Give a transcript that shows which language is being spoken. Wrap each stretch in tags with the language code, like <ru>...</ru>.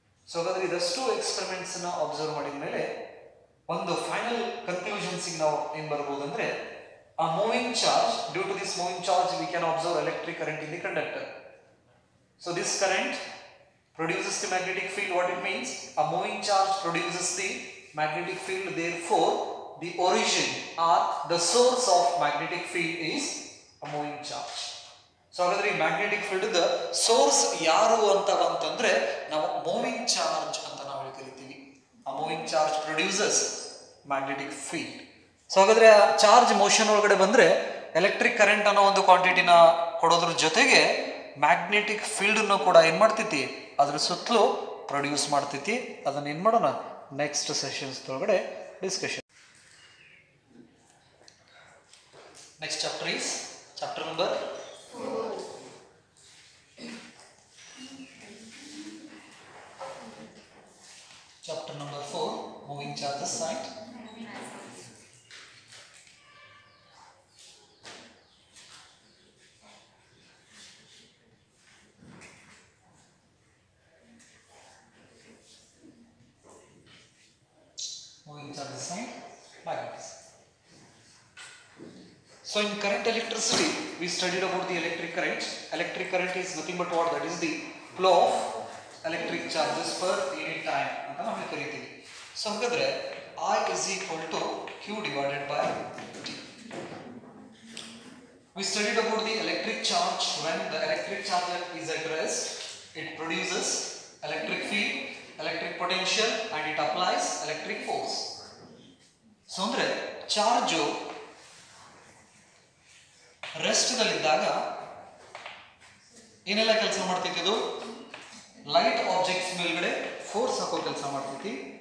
<en>So</en> <kn>ಹಾಗಾದ್ರೆ ಇದಷ್ಟು experiments ನ observe ಮಾಡಿದ ಮೇಲೆ ಒಂದು ಫೈನಲ್ ಕನ್ಕ್ಲೂಷನ್ಸ್ ಗೆ ನಾವು ಏನ್ ಬರಬಹುದು ಅಂದ್ರೆ</kn> <en>a moving charge, due to this moving charge we can observe electric current in the conductor. So this current produces the magnetic field. What it means? A moving charge produces the magnetic field. Therefore the origin or the source of magnetic field is a moving charge.</en> <kn>So ಹಾಗಾದ್ರೆ ಈ magnetic field the source ಯಾರು ಅಂತಂದ್ರೆ ನಾವು moving charge ಅಂತ ನಾವು ಕರಿತೀವಿ. ಆ moving charge produces magnetic field. So ಹಾಗಾದ್ರೆ ಚಾರ್ಜ್ ಮೋಷನ್ ಒಳಗಡೆ ಬಂದ್ರೆ ಎಲೆಕ್ಟ್ರಿಕ್ ಕರೆಂಟ್ ಅನ್ನೋ ಒಂದು ಕ್ವಾಂಟಿಟಿನ ಕೊಡೋದ್ರ ಜೊತೆಗೆ ಮ್ಯಾಗ್ನೆಟಿಕ್ ಫೀಲ್ಡ್ ಅನ್ನು ಕೂಡ ಏನ್ ಮಾಡ್ತೈತಿ, ಅದ್ರ ಸುತ್ತಲೂ ಪ್ರೊಡ್ಯೂಸ್ ಮಾಡ್ತೈತಿ. ಅದನ್ನ ಏನ್ ಮಾಡೋಣ, ನೆಕ್ಸ್ಟ್ ಸೆಷನ್ಸ್ ಒಳಗಡೆ discussion.</kn> <en>Next chapter is chapter number 4. Chapter number 4, moving charges and moving charges and magnetism. So in current electricity, we studied about the electric current. Electric current is nothing but what? That is the flow of electric charges per unit time</en> <kn>ಅಂತ ನಾವು ಕರೀತೀವಿ.</kn> <en>So</en> <kn>ಹಾಗಾದ್ರೆ</kn> <en>I is equal to Q divided by T. We studied about the electric charge. When the electric charge is at rest, it produces electric field, electric potential, and it applies electric force.</en> <kn>So ಅಂದ್ರೆ charge rest ದಲ್ಲಿದ್ದಾಗ ಏನೆಲ್ಲ ಕೆಲಸ ಮಾಡ್ತೈತಿ, ಇದು light objects ಮೇಲ್ಗಡೆ force ಹಾಕೋ ಕೆಲಸ ಮಾಡ್ತೈತಿ.</kn>